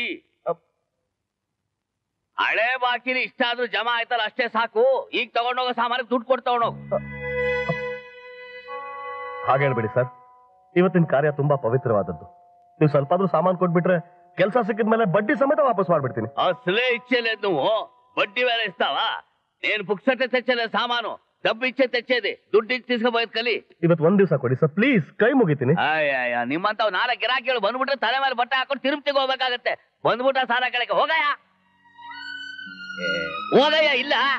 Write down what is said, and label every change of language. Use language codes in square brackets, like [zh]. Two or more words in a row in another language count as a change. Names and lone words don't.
[kn] ಹಳೆ ಬಾಕಿನ ಇಷ್ಟ ಆದ್ರೂ ಜಮಾ ಆಯ್ತಲ್ಲ ಅಷ್ಟೇ ಸಾಕು. ಈಗ ತಗೊಂಡೋಗೋ ಸಾಮಾನಿಗೆ ದುಡ್ಡು ಕೊಟ್ಟು ತಗೊಂಡೋಗ. ಹಾಗೆ ಹೇಳ್ಬೇಡಿ ಸರ್, ಇವತ್ತಿನ ಕಾರ್ಯ ತುಂಬಾ ಪವಿತ್ರವಾದದ್ದು. ನೀವು ಸ್ವಲ್ಪ ಆದ್ರೂ ಸಾಮಾನು ಕೊಟ್ಬಿಟ್ರೆ ಕೆಲಸ ಸಿಕ್ಕಿದ್ಮೇಲೆ ಬಡ್ಡಿ ಸಮೇತ ವಾಪಸ್ ಮಾಡ್ಬಿಡ್ತೀನಿ. [te] అసలే ఇచ్చెలె నీవు బడ్డి వేరే ఇస్తావ? నేను పుక్సటే తెచ్చలే సామాను, డబ్బు ఇచ్చే తెచ్చేది, దుడ్డు ఇచ్చి తీసుకుపోయేది ಕಲಿ. [kn] ಇವತ್ತು ಒಂದ್ ದಿವಸ ಕೊಡಿ ಸರ್ ಪ್ಲೀಸ್, ಕೈ ಮುಗಿತೀನಿ. ಅಯ್ಯ ನಿಮ್ಮಂತವ್ ನಾಳೆ ಗಿರಾಕಿಗಳು ಬಂದ್ಬಿಟ್ರೆ ತಲೆ ಮೇಲೆ ಬಟ್ಟೆ ಹಾಕೊಂಡು ತಿರುಪತಿಗೆ ಹೋಗ್ಬೇಕಾಗತ್ತೆ. ಬಂದ್ಬಿಟ್ಟ ಸಾಲ ಕೆಳಗೆ ಹೋಗಯ್ಯ ಹೋಗಯ್ಯ. ಇಲ್ಲ